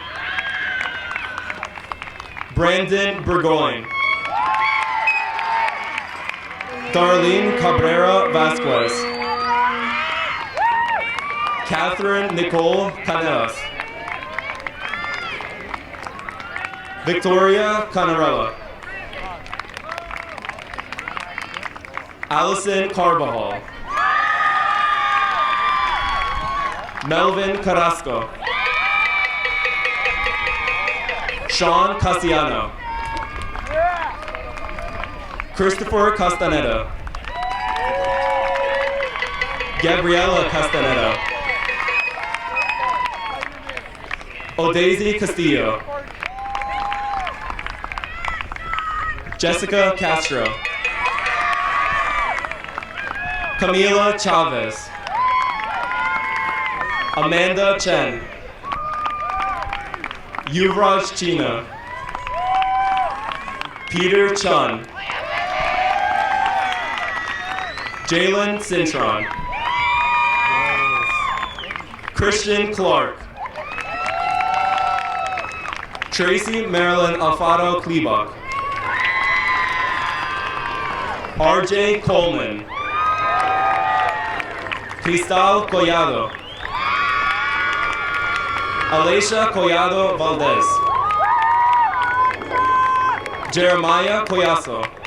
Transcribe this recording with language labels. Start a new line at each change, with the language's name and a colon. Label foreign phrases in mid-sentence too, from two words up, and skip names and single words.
English: Brandon Burgoyne. Darlene Cabrera Vasquez. Catherine Nicole Canelas. Victoria Canarella. Allison Carbajal. Melvin Carrasco. Sean Cassiano. Christopher Castaneda. Gabriela Castaneda. Odaisy Castillo. Jessica Castro. Camila Chavez. Amanda Chen. Yuvraj China. Peter Chun. Jalen Cintron. Christian Clark. Tracy Marilyn Alfaro Klebach. RJ Coleman. Cristal Collado. Alicia Collado Valdez. Jeremiah Collazo.